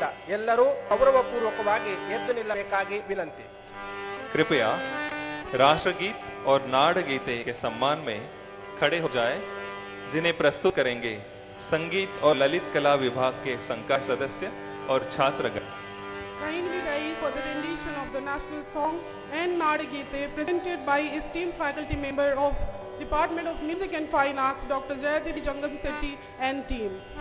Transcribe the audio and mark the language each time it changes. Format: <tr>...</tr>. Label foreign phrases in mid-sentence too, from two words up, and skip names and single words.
<kn>ಎಲ್ಲರೂ ಗೌರವಪೂರ್ವಕವಾಗಿ ಎದ್ದು ನಿಲ್ಲಬೇಕಾಗಿ ವಿನಂತಿ.</kn> <hi>कृपया राष्ट्रगीत और नाडगीते के सम्मान में खड़े हो जाएं, जिन्हें प्रस्तुत करेंगे संगीत और ललित कला विभाग के संकाय सदस्य और छात्रगण.</hi> <en>Kindly rise for the rendition of the national song and Nadagite presented by esteemed faculty member of Department of Music and Fine Arts, Dr. Jayadevi Jangamsetti and team.</en>